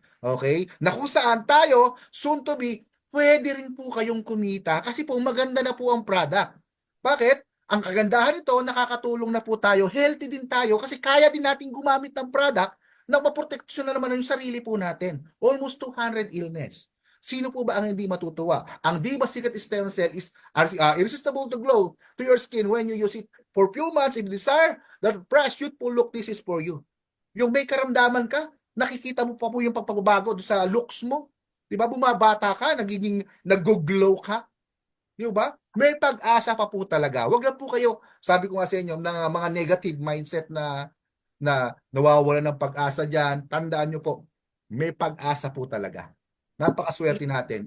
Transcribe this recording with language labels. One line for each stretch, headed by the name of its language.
Filipino: Okay? Na kung saan tayo,
English: soon to be,
Filipino: pwede rin po kayong kumita kasi po maganda na po ang product. Bakit? Ang kagandahan nito, nakakatulong na po tayo, healthy din tayo kasi kaya din natin gumamit ng product na maproteksyon na naman yung sarili po natin.
English: Almost 200 illness.
Filipino: Sino po ba ang hindi matutuwa?
English: Ang Diba Secret Stem Cell is irresistible to glow to your skin when you use it for few months. If you desire that fresh, youthful look, this is for you.
Filipino: Yung may karamdaman ka, nakikita mo pa po yung pagbabago sa looks mo. Di ba? Bumabata ka, nagiging nag-glow ka. Di ba? May pag-asa pa po talaga. Huwag lang po kayo, sabi ko nga sa inyo, ng mga negative mindset na nawawala ng pag-asa dyan. Tandaan nyo po, may pag-asa po talaga. Napakaswerte natin.